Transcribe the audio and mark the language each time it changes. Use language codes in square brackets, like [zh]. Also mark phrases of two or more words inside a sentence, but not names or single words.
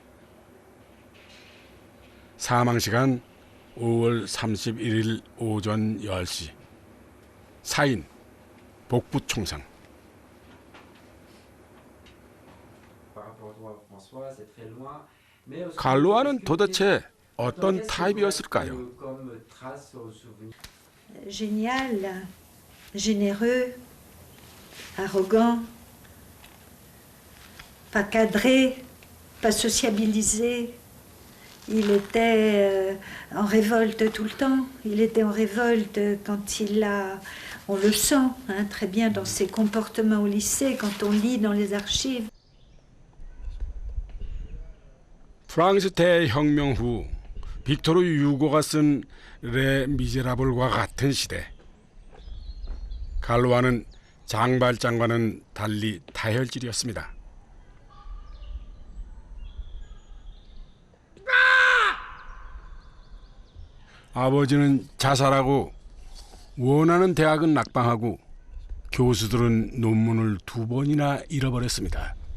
[ko] 사망시간 5월 31일 오전 10시. 사인, 복부 총상. 갈루아는 도대체 어떤 타입이었을까요? [fr] Génial, généreux, arrogant, pas cadré, pas sociabilisé. Il était en révolte tout le temps. Il était en révolte quand il a... On le sent hein, très bien dans ses comportements au lycée, quand on lit dans les archives. [ko] 프랑스 대혁명 후 빅토르 유고가 쓴 레 미제라블과 같은 시대. 갈로아는 장발장과는 달리 다혈질이었습니다. 아버지는 자살하고 원하는 대학은 낙방하고 교수들은 논문을 2번이나 잃어버렸습니다.